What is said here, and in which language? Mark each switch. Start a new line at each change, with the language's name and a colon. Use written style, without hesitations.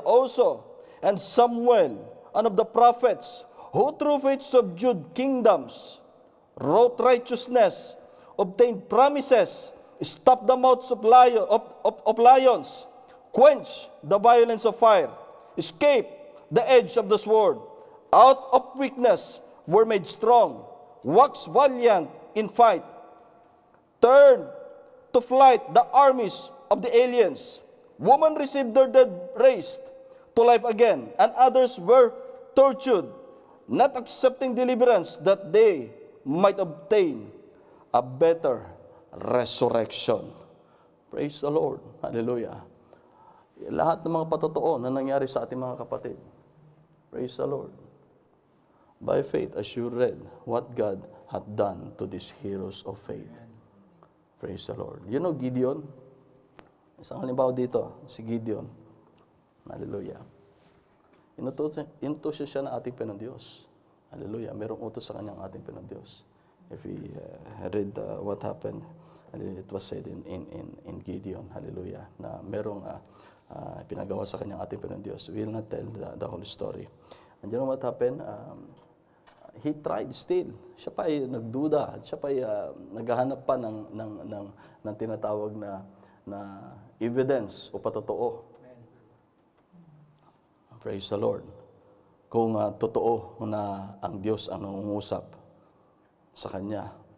English: Also, and Samuel, and of the prophets, who through faith subdued kingdoms, wrought righteousness, obtained promises, stopped the mouths of lions, quenched the violence of fire, escaped the edge of the sword, out of weakness were made strong, waxed valiant in fight, turned to flight the armies of the aliens. Women received their dead raised to life again, and others were tortured, not accepting deliverance that they might obtain a better resurrection. Praise the Lord. Hallelujah.
Filipino: Lahat ng mga patotoo na nangyari sa ating mga kapatid.
English: Praise the Lord. By faith, as you read what God had done to these heroes of faith. Praise the Lord. You know Gideon?
Filipino: Isang halimbawa dito, si Gideon.
English: Hallelujah.
Filipino: Inutos siya ng ating Panginoon Diyos. Hallelujah. Merong utos sa kanyang ating Panginoon Diyos.
English: If we read what happened, it was said in Gideon, hallelujah,
Filipino: na merong pinagawa sa kanyang ating Panginoon Diyos.
English: We will not tell the whole story. And you know what happened? He tried still.
Filipino: Siya pa ay nagduda. Siya pa ay naghahanap pa ng tinatawag na evidence o patotoo.
English: Praise the Lord.
Filipino: Kung totoo na ang Diyos ang nangungusap sa kanya.